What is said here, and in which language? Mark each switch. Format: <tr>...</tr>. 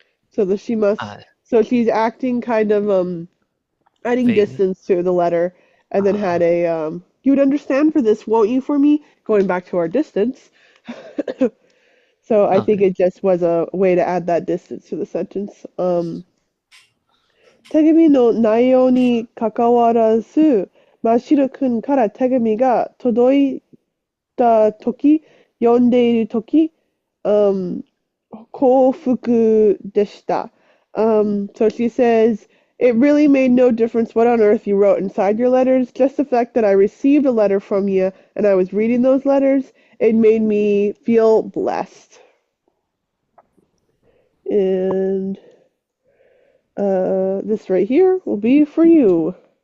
<en>So the she must uh, so she's acting kind of adding vague. distance to the letter and then had uh, a you would understand for this, won't you, for me? Going back to our distance. So I think okay. it just was a way to add that distance to the sentence.</en> <ja>手紙の内容に関わらず、マシル君から手紙が届いたとき、読んでいるとき、幸福でした.</ja> <en>So she says It really made no difference what on earth you wrote inside your letters, just the fact that I received a letter from you and I was reading those letters, it made me feel blessed. And this right here will be for you.</en>